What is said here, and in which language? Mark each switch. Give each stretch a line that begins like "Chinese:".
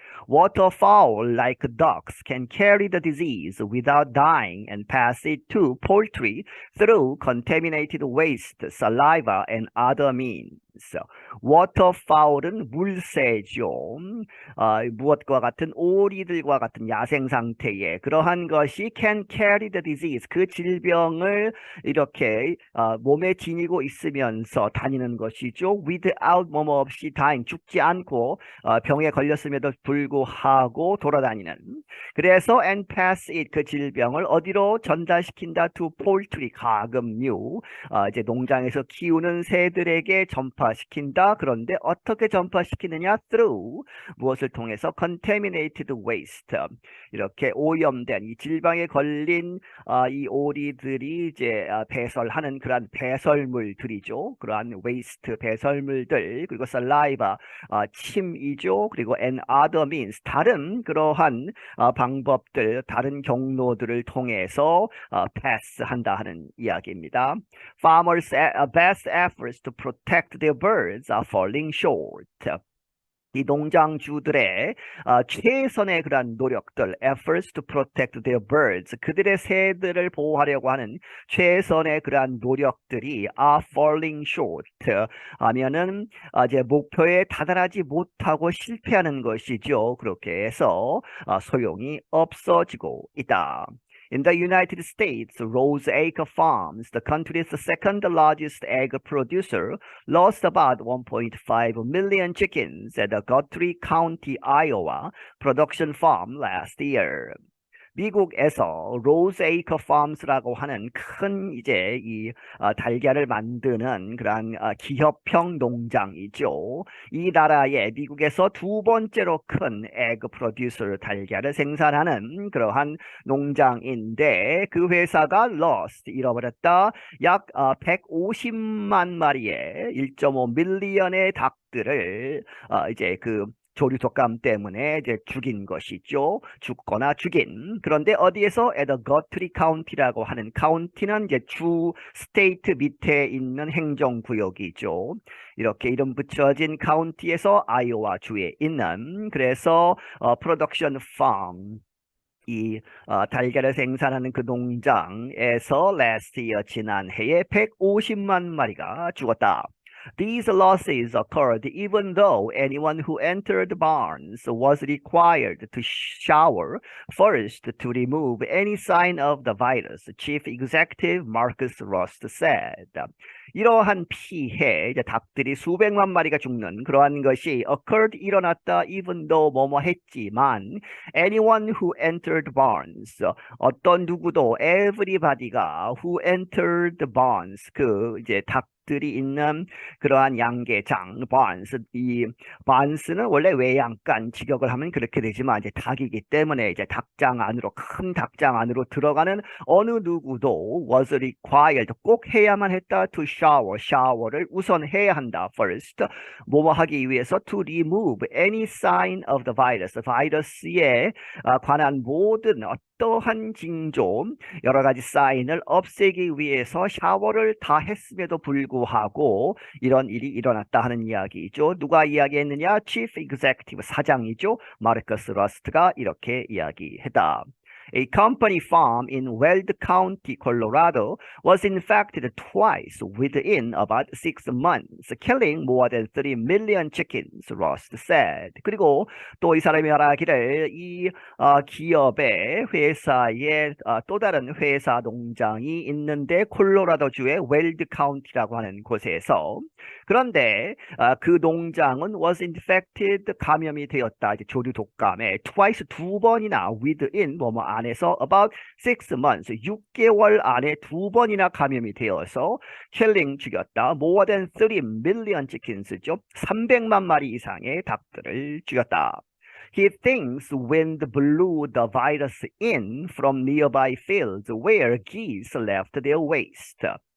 English: Waterfowl, like ducks, can carry the disease without dying and pass it to poultry through contaminated waste, saliva, and other means.
Korean: Waterfowl은 물새죠. 무엇과 같은 오리들과 같은 야생 상태에 그러한 것이
English: can carry the disease
Korean: 그 질병을 이렇게 몸에 지니고 있으면서 다니는 것이죠. without 뭐뭐 없이 dying 죽지 않고 병에 걸렸음에도 불구하고 돌아다니는. 그래서
English: and pass it
Korean: 그 질병을 어디로 전달시킨다
English: to poultry
Korean: 가금류 이제 농장에서 키우는 새들에게 전파시킨다. 그런데 어떻게 전파시키느냐? through 무엇을 통해서
English: contaminated waste
Korean: 이렇게 오염된 이 질병에 걸린 이 오리들이 이제 배설하는 그러한 배설물들이죠. 그러한 waste 배설물들 그리고 saliva 침이죠. 그리고
English: and other means
Korean: 다른 그러한 방법들 다른 경로들을 통해서 패스한다 하는 이야기입니다.
English: Farmers' best efforts to protect their birds are falling short.
Korean: 이 농장주들의 최선의 그런 노력들,
English: efforts to protect their birds,
Korean: 그들의 새들을 보호하려고 하는 최선의 그러한 노력들이
English: are falling short
Korean: 하면은 이제 목표에 다다르지 못하고 실패하는 것이죠. 그렇게 해서 소용이 없어지고 있다.
English: In the United States, Roseacre Farms, the country's second largest egg producer, lost about 1.5 million chickens at the Guthrie County, Iowa production farm last year.
Korean: 미국에서 로즈에이커 팜스라고 하는 큰 이제 이 달걀을 만드는 그러한 기업형 농장이죠. 이 나라의 미국에서 두 번째로 큰 에그 프로듀서 달걀을 생산하는 그러한 농장인데 그 회사가 lost 잃어버렸다. 약 150만 마리의 1.5 밀리언의 닭들을 이제 그 조류 독감 때문에 이제 죽인 것이죠. 죽거나 죽인. 그런데 어디에서
English: at the Guthrie County
Korean: 라고 하는 카운티는 이제 주 스테이트 밑에 있는 행정구역이죠. 이렇게 이름 붙여진 카운티에서 아이오와 주에 있는 그래서 프로덕션 팜 이 달걀을 생산하는 그 농장에서
English: last year
Korean: 지난해에 150만 마리가 죽었다.
English: These losses occurred even though anyone who entered the barns was required to shower first to remove any sign of the virus, Chief Executive Marcus Rust said.
Korean: 이러한 피해, 이제 닭들이 수백만 마리가 죽는 그러한 것이 occurred 일어났다
English: even though
Korean: 뭐뭐 했지만
English: anyone who entered barns
Korean: 어떤 누구도 everybody가
English: who entered the barns
Korean: 그 이제 닭들이 있는 그러한 양계장 barns 이 barns는 원래 외양간 직역을 하면 그렇게 되지만 이제 닭이기 때문에 이제 닭장 안으로 큰 닭장 안으로 들어가는 어느 누구도
English: was required
Korean: 꼭 해야만 했다 to 샤워를 우선 해야 한다. first 뭐뭐 하기 위해서
English: to remove any sign of the virus
Korean: 바이러스에 관한 모든 어떠한 징조 여러 가지 사인을 없애기 위해서 샤워를 다 했음에도 불구하고 이런 일이 일어났다 하는 이야기죠. 누가 이야기했느냐?
English: Chief Executive
Korean: 사장이죠. 마르커스 러스트가 이렇게 이야기했다.
English: A company farm in Weld County, Colorado, was infected twice within about 6 months, killing more than 30 million chickens, Ross said.
Korean: 그리고 또 이 사람이 말하기를 이 기업의 회사에 또 다른 회사 농장이 있는데 콜로라도주의 웰드 카운티라고 하는 곳에서 그런데 그 농장은 was infected 감염이 되었다. 이제 조류 독감에 twice 두 번이나 within 뭐뭐 안에서
English: about 6 months
Korean: 6개월 안에 두 번이나 감염이 되어서 killing 죽였다.
English: more than 30 million chickens죠.
Korean: 300만 마리 이상의 닭들을 죽였다.
English: He thinks wind blew the virus in from nearby fields where geese left their waste.